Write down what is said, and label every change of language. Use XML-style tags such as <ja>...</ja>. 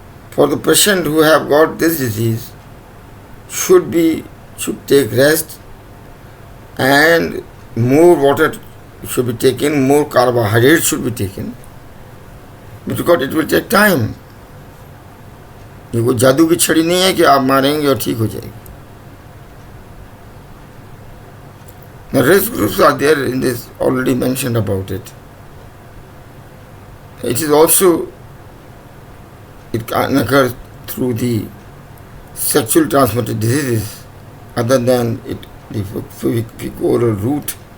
<en>For the patient who have got this disease, should take rest, and more water should be taken, more carbohydrates should be taken, because it will take time.</en> <hi>ये कोई जादू की छड़ी नहीं है कि आप मारेंगे और ठीक हो जाएगी.</hi> <en>The risk groups are there in this, already mentioned about it. It is also, it can occur through the sexual transmitted diseases other than the fecal route.</en>